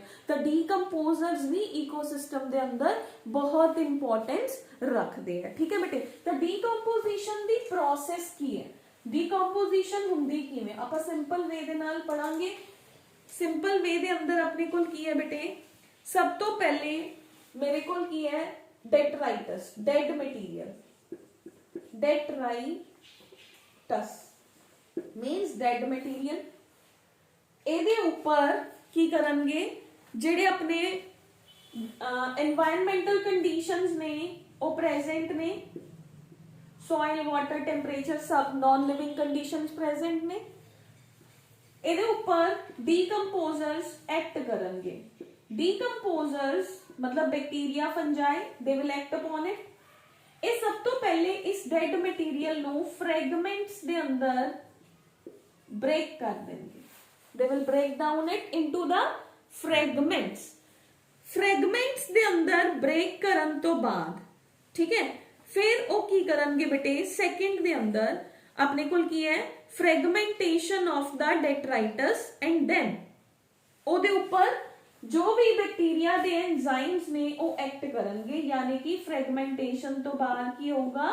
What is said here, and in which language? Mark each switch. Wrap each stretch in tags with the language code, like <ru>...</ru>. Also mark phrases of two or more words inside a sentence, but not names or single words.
<pa>ਤਾਂ ਡੀਕੰਪੋਜ਼ਰਸ ਵੀ ਈਕੋਸਿਸਟਮ ਦੇ ਅੰਦਰ ਬਹੁਤ ਇੰਪੋਰਟੈਂਸ ਰੱਖਦੇ ਆ। ਠੀਕ ਹੈ ਬੇਟੇ, ਤਾਂ ਡੀਕੰਪੋਜੀਸ਼ਨ ਦੀ ਪ੍ਰੋਸੈਸ ਕੀ ਹੈ? ਡੀਕੰਪੋਜੀਸ਼ਨ ਹੁੰਦੀ ਕਿਵੇਂ? ਆਪਾਂ</pa> <en>simple way</en> <pa>ਦੇ ਨਾਲ ਪੜਾਂਗੇ।</pa> <en>simple way</en> <pa>ਦੇ ਅੰਦਰ ਆਪਣੇ ਕੋਲ ਕੀ ਹੈ ਬੇਟੇ? ਸਭ ਤੋਂ ਪਹਿਲੇ ਮੇਰੇ ਕੋਲ ਕੀ ਹੈ?</pa> <en>detritus, dead material, detritus means dead material।</en> <pa>ਇਹਦੇ ਉੱਪਰ ਕੀ ਕਰਨਗੇ? ਜਿਹੜੇ ਆਪਣੇ</pa> <en>environmental conditions</en> <pa>ਨੇ ਉਹ present ਨੇ,</pa> <en>soil, water, temperature ਸਭ non living conditions present ਨੇ।</en> <pa>ਇਹਦੇ ਉੱਪਰ</pa> <en>decomposers act</en> <pa>ਕਰਨਗੇ।</pa> <en>decomposers मतलब bacteria, fungi, they will act upon it।</en> <pa>ਇਹ ਸਭ ਤੋਂ ਪਹਿਲੇ ਇਸ</pa> <en>dead material</en> <pa>ਨੂੰ ਫ੍ਰੈਗਮੈਂਟਸ ਦੇ ਅੰਦਰ ਬ੍ਰੇਕ ਕਰ ਦੇਣਗੇ।</pa> <en>they will break down it into the fragments।</en> <pa>ਫ੍ਰੈਗਮੈਂਟਸ ਦੇ ਅੰਦਰ ਬ੍ਰੇਕ ਕਰਨ ਤੋਂ ਬਾਅਦ, ਠੀਕ ਹੈ, ਫਿਰ ਉਹ ਕੀ ਕਰਨਗੇ ਬੇਟੇ? ਸੈਕਿੰਡ ਦੇ ਅੰਦਰ ਆਪਣੇ ਕੋਲ ਕੀ ਹੈ?</pa> <en>fragmentation of the detritus and then</en> <pa>ਉਹਦੇ ਉੱਪਰ ਜੋ ਵੀ ਬੈਕਟੀਰੀਆ ਦੇ ਐਂਜ਼ਾਈਮਸ ਨੇ ਉਹ ਐਕਟ ਕਰਨਗੇ, ਯਾਨੀ ਕਿ ਫ੍ਰੈਗਮੈਂਟੇਸ਼ਨ ਤੋਂ ਬਾਅਦ ਕੀ ਹੋਊਗਾ?</pa>